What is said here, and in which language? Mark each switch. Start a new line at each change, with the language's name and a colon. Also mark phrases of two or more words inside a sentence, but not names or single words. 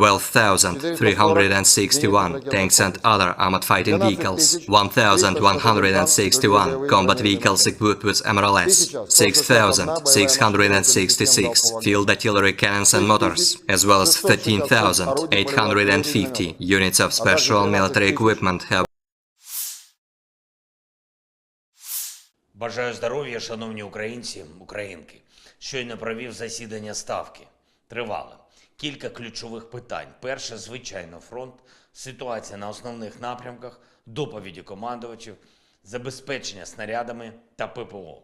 English: 12,361 tanks and other armored fighting vehicles, 1,161 combat vehicles equipped with MRLS, 6,666 field artillery cannons and mortars, as well as 13,850 units of special military equipment have
Ukrainian: Бажаю здоров'я, шановні українці, українки. Щойно провів засідання Ставки. Тривало. Кілька ключових питань. Перше, звичайно, фронт, ситуація на основних напрямках, доповіді командувачів, забезпечення снарядами та ППО.